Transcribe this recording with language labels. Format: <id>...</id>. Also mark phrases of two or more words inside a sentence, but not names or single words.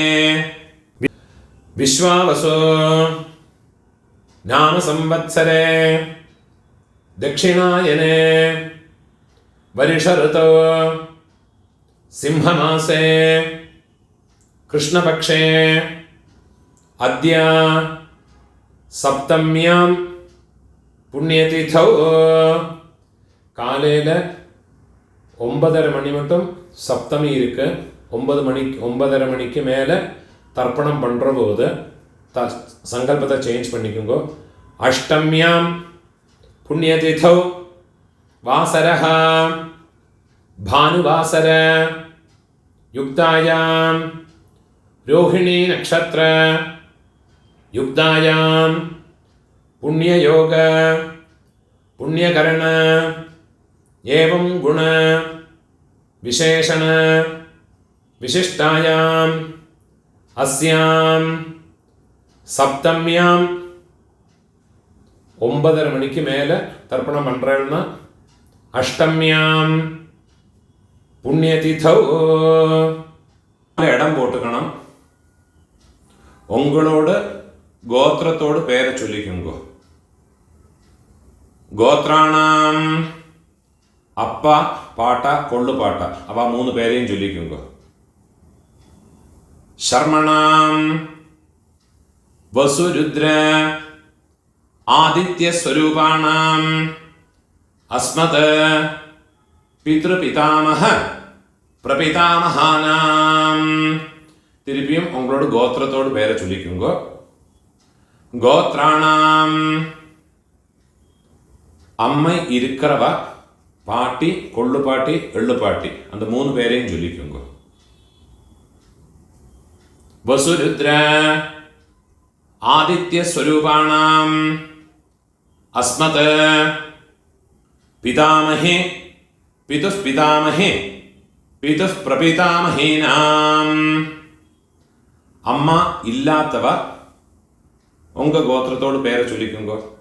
<sa>विश्वावसु नाम संवत्सरे दक्षिणायने वर्ष ऋतौ सिंहमासे कृष्णपक्षे अद्य सप्तम्यां पुण्यतिथौ</sa> <ta>காலையில் 9:30 மணி மட்டும் சப்தமி இருக்கு. 9:30 மணிக்கு மேலே தர்ப்பணம் பண்ணுற போது சங்கல்பத்தை சேஞ்ச் பண்ணிக்கோங்க.</ta> <sa>अष्टम्यां पुण्यतिथौ वासरः भानुवासर युक्तायां रोहिणी नक्षत्र युक्तायां पुण्ययोग पुण्यकरण एवं गुण विशेषण विशिष्टायां अस्यां सप्तम्यां</sa> <ta>9:30 மணிக்கு மேலே தர்ப்பணம் பண்ணுறேன்னா</ta> <sa>अष्टम्यां पुण्यतिथौ</sa> <ta>இடம் போட்டுக்கணும். உங்களோட கோத்திரத்தோடு பேரை சொல்லிக்குங்க. கோத்ராணாம் அப்பா பாட்டா கொள்ளு பாட்டா அவ 3 பேரையும் சொல்லிக்குங்க.</ta> <sa>शर्मणाम् वसुरुद्र आदित्य स्वरूपाणाम् अस्मत् पितृपितामह प्रपितामहानाम</sa> <ta>திருப்பியும் உங்களோட கோத்திரத்தோடு பேரை சொல்லிக்குங்க. கோத்ராணாம் அம்மை இருக்கிறவ பாட்டி கொள்ளு பாட்டி எள்ளு பாட்டி அந்த 3 பேரையும் சொல்லிக்குங்க.</ta> <sa>वसुरुद्र आदित्य स्वरूपाणाम् अस्मत् पितामहे पितुः पितामहे पितुः प्रपितामहेनाम्</sa> <ta>அம்மா இல்லாதவ உங்க கோத்ரத்தோட பேரெ சொல்லிக்குங்கோ.</ta>